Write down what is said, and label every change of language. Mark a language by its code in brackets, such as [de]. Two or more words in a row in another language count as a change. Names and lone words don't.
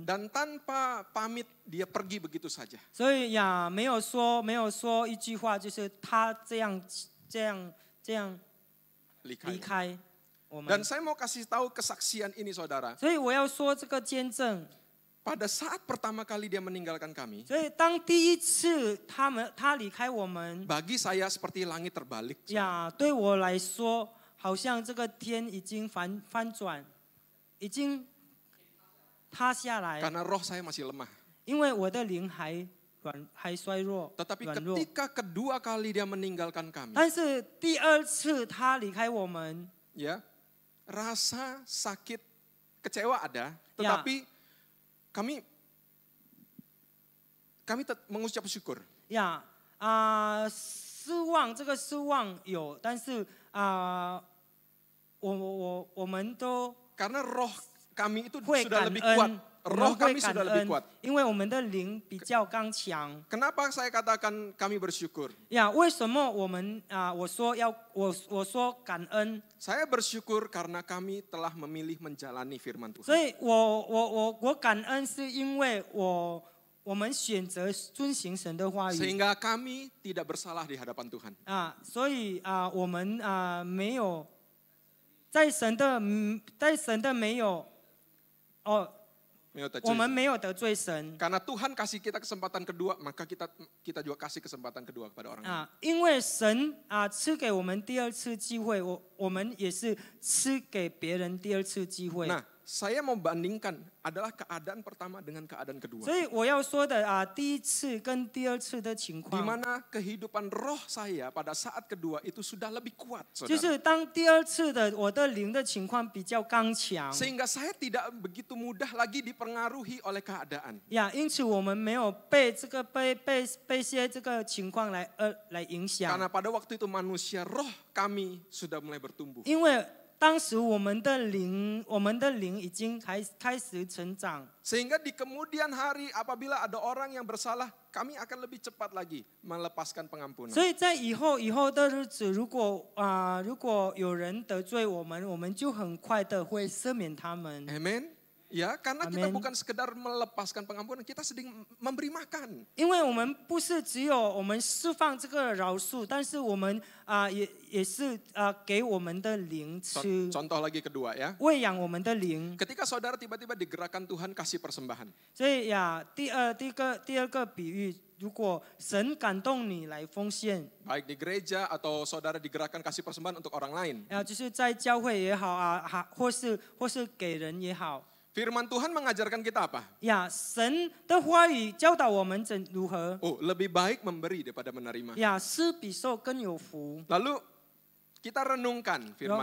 [id] Dan tanpa pamit dia pergi begitu saja. [zh] 所以没有说一句话，就是他这样离开。 [id] Dan saya mau kasih tahu kesaksian ini saudara. [zh] 所以我要说这个见证。 [id] Pada saat pertama kali dia meninggalkan kami, [zh] 所以当第一次他离开我们， [id] bagi saya seperti langit terbalik. [zh] 对我来说，好像这个天已经翻转，已经塌下来。 [id] Karena roh saya masih lemah. [zh] 因为我的灵还衰弱。 [id] Tetapi ketika kedua kali dia meninggalkan kami, [zh] 但是第二次他离开我们， [id] ya, rasa sakit, kecewa ada, tetapi kami mengucap syukur. Ya, [zh] 失望这个失望有，但是我们都 [id] Karena roh kami itu [zh] 会 [id] sudah [zh] 感 [id] lebih kuat. [zh] 恩，我 [id] Roh [zh] 们会 [id] kami [zh] 感 [id] sudah lebih [zh] 恩 [id] kuat.， [zh] 因为我们的灵比较刚强。 [id] Kenapa saya katakan kami bersyukur? [zh] 呀，为什么我们我说感恩？ [id] Saya bersyukur karena kami telah memilih menjalani firman [zh] 所 [id] Tuhan. [zh] 以我感恩是因为我们选择遵行神的话语 [id] Sehingga kami tidak bersalah di hadapan Tuhan. [zh] 所以我们没有在神的没有我们没有得罪神。 [id] Karena Tuhan kasih kita kesempatan kedua, maka kita juga kasih kesempatan kedua kepada orang lain. [zh] 因为神赐给我们第二次机会，我们也是赐给别人第二次机会。 [id] Nah, saya mau bandingkan adalah keadaan pertama dengan keadaan kedua. [zh] 所以我要说的第一次跟第二次的情 [id] Di [zh] 况， [id] mana kehidupan roh saya pada saat kedua itu sudah lebih kuat, [zh] 就 [id] saudara. [zh] 是当第二次的我的灵的情况比较刚强 [id] Sehingga saya tidak begitu mudah lagi dipengaruhi oleh keadaan. [zh] 呀，因此我们没有被些这个情况来影响， [id] Karena pada waktu itu manusia roh kami sudah mulai bertumbuh. [zh] 因为当时我们的灵已经开始成长。 [id] Sehingga di kemudian hari apabila ada orang yang bersalah, kami akan lebih cepat lagi melepaskan pengampunan. [zh] 所以在以后的日子，如果有人得罪我们，我们就很快的会赦免他们。 [id] Amin. Ya, karena kita [zh] Amin. [id] bukan sekedar melepaskan pengampunan, kita sedang memberi makan. [zh] 因为我们不是只有我们释放这个饶恕，但是我们也是给我们的灵吃， [id] Contoh lagi kedua ya. [zh] 喂养我们的灵。 [id] Ketika saudara tiba-tiba digerakkan Tuhan kasih persembahan. [zh] 所以呀，第二个比喻，如果神感动你来奉献， [id] Baik di gereja atau saudara digerakkan kasih persembahan untuk orang lain. [zh] 就是在教会也好或是给人也好。 [id] Firman Tuhan mengajarkan kita apa? [zh] 呀，神的话语教导我们如何？ [id] Oh, lebih baik memberi daripada menerima. [zh] 呀，施比受更有福。 [id] Lalu kita renungkan firman